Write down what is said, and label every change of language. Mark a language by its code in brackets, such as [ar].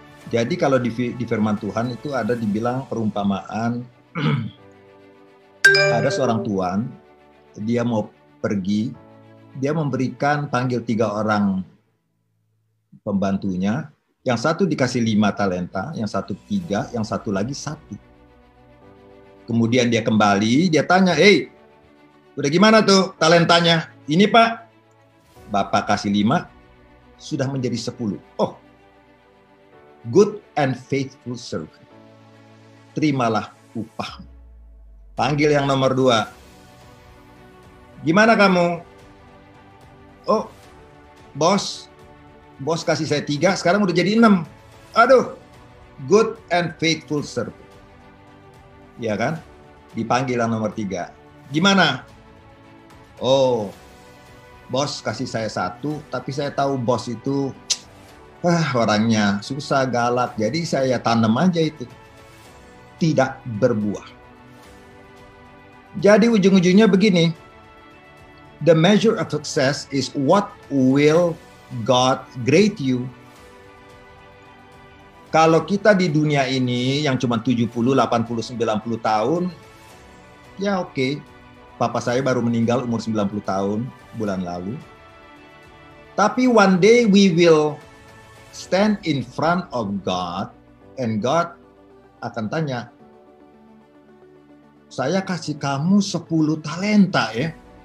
[id] Jadi kalau di firman Tuhan itu ada dibilang perumpamaan, ada seorang tuan, dia mau pergi, dia memberikan panggil 3 orang pembantunya, yang satu dikasih 5 talenta, yang satu 3, yang satu lagi 1. Kemudian dia kembali, dia tanya, "Hey, udah gimana tuh talentanya?" "Ini Pak, Bapak kasih 5, sudah menjadi 10. [en] "Oh, good and faithful servant. [id] Terimalah upah." Panggil yang nomor 2. "Gimana kamu?" "Oh, bos kasih saya 3, sekarang udah jadi 6. "Aduh, [en] good and faithful servant." [id] Ya kan? Dipanggil yang nomor 3. "Gimana?" "Oh, bos kasih saya 1, tapi saya tahu bos itu orangnya susah, galak, jadi saya tanam aja itu." Tidak berbuah. Jadi ujung-ujungnya begini, [en] the measure of success is what will God grade you. [id] Kalau kita di dunia ini yang cuma 70, 80, 90 tahun, ya oke. Papa saya baru meninggal umur 90 tahun bulan lalu. [en] Tapi one day we will stand in front of God, and God [id] akan tanya, "Saya kasih kamu 10 talenta ya.